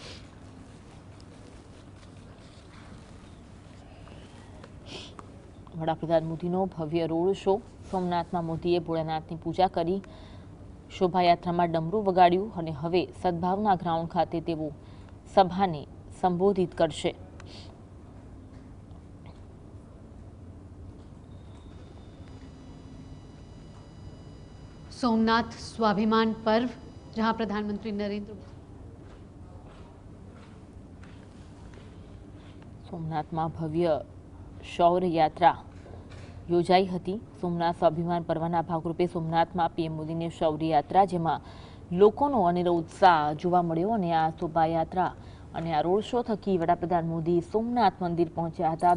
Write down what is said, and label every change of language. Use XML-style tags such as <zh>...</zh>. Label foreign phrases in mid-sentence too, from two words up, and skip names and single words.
<gu>વડાપ્રધાન મોદીનો ભવ્ય રોડ શો. સોમનાથમાં મોદીએ ભોળાનાથની પૂજા કરી, શોભાયાત્રામાં ડમરું વગાડ્યું અને હવે સદભાવના ગ્રાઉન્ડ ખાતે તેઓ સભાને સંબોધિત કરશે.</gu> <hi>सोमनाथ स्वाभिमान पर्व, जहां प्रधानमंत्री नरेंद्र</hi> <gu>સોમનાથમાં ભવ્ય શૌર્ય યાત્રા યોજાઈ હતી. સોમનાથ સ્વાભિમાન પર્વના ભાગરૂપે સોમનાથમાં પીએમ મોદીની શૌર્ય યાત્રા, જેમાં લોકોનો અનેરો ઉત્સાહ જોવા મળ્યો અને આ શોભાયાત્રા અને આ રોડ શો થકી વડાપ્રધાન મોદી સોમનાથ મંદિર પહોંચ્યા હતા.</gu>